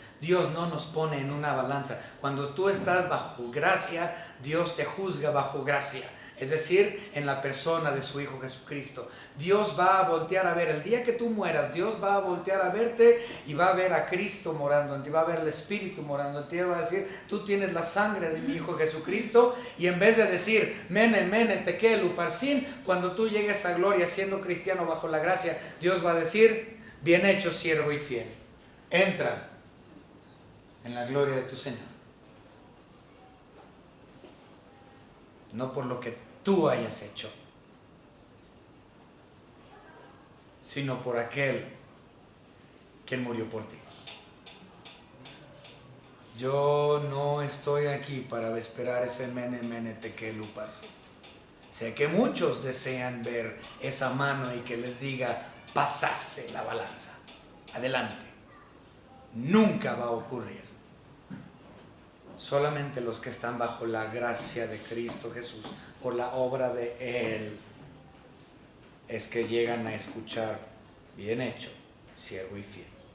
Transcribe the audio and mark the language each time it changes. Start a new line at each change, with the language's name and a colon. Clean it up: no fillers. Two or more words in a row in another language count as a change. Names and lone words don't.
Spanish: Dios no nos pone en una balanza. Cuando tú estás bajo gracia, Dios te juzga bajo gracia. Es decir, en la persona de su Hijo Jesucristo. Dios va a voltear a ver, el día que tú mueras, Dios va a voltear a verte y va a ver a Cristo morando en ti, va a ver el Espíritu morando en ti, va a decir, tú tienes la sangre de mi Hijo Jesucristo, y en vez de decir,
Aramaic: mene, mene, tekel, uparsin,
Spanish: cuando tú llegues a gloria siendo cristiano bajo la gracia, Dios va a decir, bien hecho, siervo y fiel, entra en la gloria de tu Señor. No por lo que tú hayas hecho, sino por aquel quien murió por ti. Yo no estoy aquí para esperar ese
Aramaic: mene, mene, tekel, uparsin.
Spanish: Sé que muchos desean ver esa mano y que les diga, pasaste la balanza, adelante. Nunca va a ocurrir. Solamente los que están bajo la gracia de Cristo Jesús, por la obra de Él, es que llegan a escuchar, bien hecho, siervo y fiel.